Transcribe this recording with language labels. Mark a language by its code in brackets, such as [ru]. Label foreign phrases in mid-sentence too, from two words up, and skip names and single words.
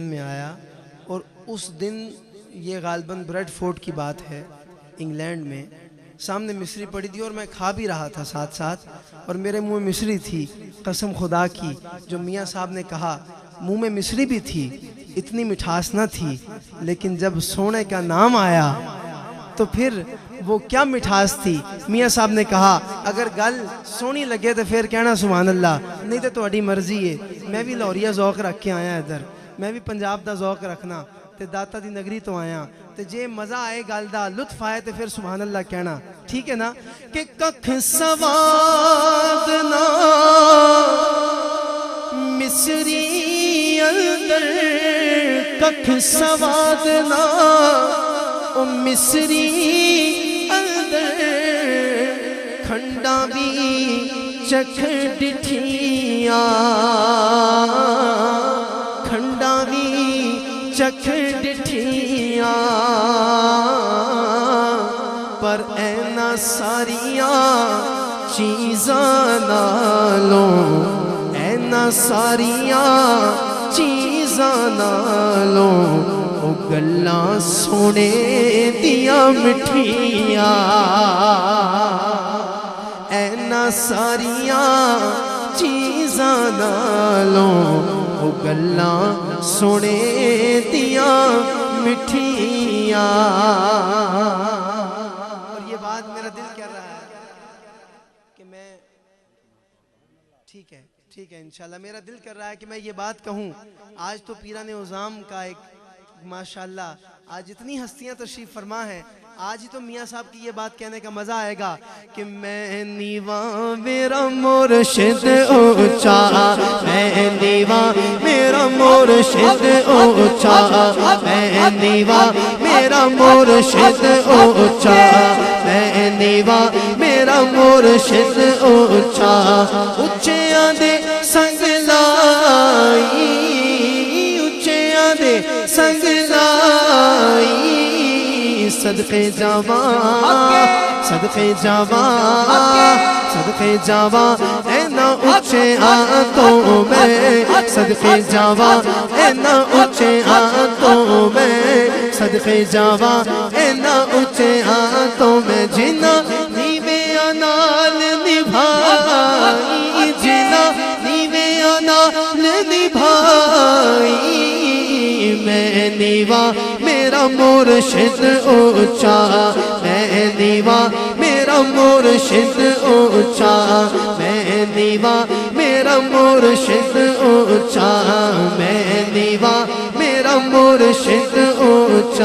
[ur] میں آیا، اور اس دن یہ غالباً بریڈ فورڈ کی بات ہے، انگلینڈ میں سامنے مصری پڑی تھی اور میں کھا بھی رہا تھا ساتھ ساتھ، اور میرے منہ میں مصری تھی، قسم خدا کی جو میاں صاحب نے کہا منہ میں مصری بھی تھی، اتنی مٹھاس نہ تھی، لیکن جب سونے کا نام آیا تو پھر وہ کیا مٹھاس تھی۔ میاں صاحب نے کہا [pa] اگر گل سونی لگے تو پھر کہنا [ar] سبحان اللہ، [pa] نہیں تو تہاڈی مرضی ہے۔ [ur] میں بھی لاہوریا ذوق رکھ کے آیا ادھر، [pa] میں بھی پنجاب دا ذوق رکھنا تے داتا دی نگری تو آیا، تے جے مزہ آئے گل دا لطف آئے تے پھر [ar] سبحان اللہ [pa] کہنا، ٹھیک ہے نا؟ کہ ککھ سواد نہ مصری اندر، ککھ سواد نہ او مصری اندر، کھنڈا بھی چکھ ڈٹھیاں، کھنڈا بھی چکھ ڈٹھیاں، پر اینا ساریاں چیزاں نالوں، اینا ساریاں چیزاں نالوں، او گلاں سونے دیاں مٹھیاں، اینا ساریاں چیزاں نالوں، او گلاں سونے دیاں مٹھیاں۔ [ur] اور یہ بات میرا دل کہہ رہا ہے کہ میں ٹھیک ہے انشاءاللہ، میرا دل کر رہا ہے کہ میں یہ بات کہوں۔ آج تو پیران عظام کا ایک ماشاءاللہ آج اتنی ہستیاں تشریف فرما ہیں، آج ہی تو میاں صاحب کی یہ بات کہنے کا مزہ آئے گا [pa] کہ میں نیواں میرا مرشد اونچا، میں نیواں میرا مرشد اونچا، میں نیواں میرا مرشد اونچا، میں نیواں میرا مرشد اونچا، اچیاں دے سنگ لائی، اچیاں دے سنگ لائی، صدقے جاواں، صدقے جاواں، صدقے جاواں، اینا اونچے آتوں میں، صدقے جاواں، اینا اونچے آتوں میں، صدقے جاواں، اینا اونچے آتوں میں، جنہ نیویاں نال نبھائی، جنہ نیویاں نال نبھائی، میں نیواں میرا مرشد اونچا، میں نیواں میرا مرشد اونچا، میں نیواں میرا مرشد اونچا، میں نیواں میرا مرشد اونچا۔